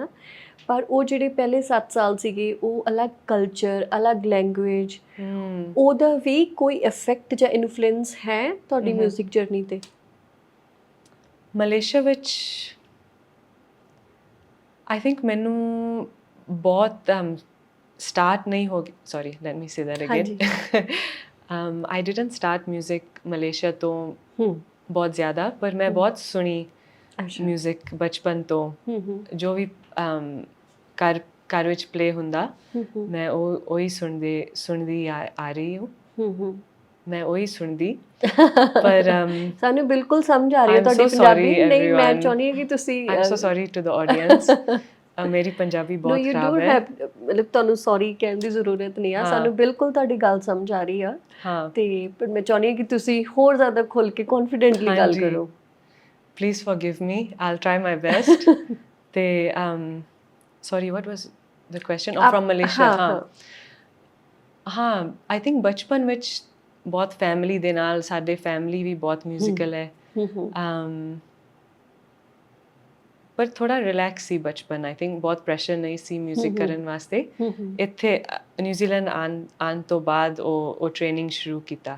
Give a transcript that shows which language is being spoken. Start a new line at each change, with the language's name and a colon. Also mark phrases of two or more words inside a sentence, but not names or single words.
Punjabi: ਪਰ ਉਹ ਜਿਹੜੇ ਪਹਿਲੇ 7 ਸਾਲ ਸੀਗੇ ਉਹ ਅਲੱਗ ਕਲਚਰ, ਅਲੱਗ ਲੈਂਗੁਏਜ, ਉਹਦਾ ਵੀ ਕੋਈ ਇਫੈਕਟ ਜਾਂ ਇਨਫਲੂਐਂਸ ਹੈ ਤੁਹਾਡੀ
English: music journey
Punjabi: 'ਤੇ? ਮਲੇਸ਼ੀਆ ਵਿੱਚ
English: I think
Punjabi: ਮੈਨੂੰ ਬਹੁਤ start
Hindi: नहीं हो
English: sorry let me say that again I didn't start music
Punjabi: Malaysia ਤੋਂ ਬਹੁਤ ਜ਼ਿਆਦਾ ਪਰ ਮੈਂ ਬਹੁਤ ਸੁਣੀ ਮਿਊਜ਼ਿਕ ਬਚਪਨ ਤੋਂ ਜੋ ਵੀ ਘਰ ਵਿੱਚ ਪਲੇ ਹੁੰਦਾ ਮੈਂ ਉਹੀ ਸੁਣਦੀ ਆ ਰਹੀ ਹੂੰ ਮੈਂ ਉਹੀ ਸੁਣਦੀ ਪਰ ਸਾਨੂੰ ਬਿਲਕੁਲ ਸਮਝ ਆ ਰਹੀ ਹੈ ਤੁਹਾਡੀ ਪੰਜਾਬੀ ਨਹੀਂ ਮੈਂ ਚਾਹੁੰਦੀ ਹਾਂ ਕਿ ਤੁਸੀਂ
English: I'm so sorry to the audience
Punjabi: ਮੇਰੀ ਪੰਜਾਬੀ ਬਹੁਤ ਖਰਾਬ ਹੈ ਮਤਲਬ ਤੁਹਾਨੂੰ ਸੌਰੀ ਕਹਿਣ ਦੀ ਜ਼ਰੂਰਤ ਨਹੀਂ ਆ ਸਾਨੂੰ ਬਿਲਕੁਲ ਤੁਹਾਡੀ ਗੱਲ ਸਮਝ ਆ ਰਹੀ ਆ ਤੇ ਪਰ ਮੈਂ ਚਾਹੁੰਦੀ ਹਾਂ ਕਿ ਤੁਸੀਂ ਹੋਰ ਜ਼ਿਆਦਾ ਖੁੱਲ ਕੇ ਕੌਨਫੀਡੈਂਟਲੀ ਗੱਲ ਕਰੋ
English: Please forgive me. I'll try my best. Sorry, what was the question? Oh, from Malaysia.
Punjabi: हाँ,
English: I think
Punjabi: बचपन ਵਿੱਚ बहुत family ਦੇ ਨਾਲ ਸਾਡੇ family ਵੀ ਬਹੁਤ musical ਹੈ ਪਰ ਥੋੜਾ ਰਿਲੈਕਸ ਸੀ ਬਚਪਨ
English: I think
Punjabi: ਬਹੁਤ ਪ੍ਰੈਸ਼ਰ ਨਹੀਂ ਸੀ ਮਿਊਜ਼ਿਕ ਕਰਨ ਵਾਸਤੇ ਇੱਥੇ ਨਿਊਜ਼ੀਲੈਂਡ ਆਉਣ ਤੋਂ ਬਾਅਦ ਉਹ ਟ੍ਰੇਨਿੰਗ ਸ਼ੁਰੂ ਕੀਤਾ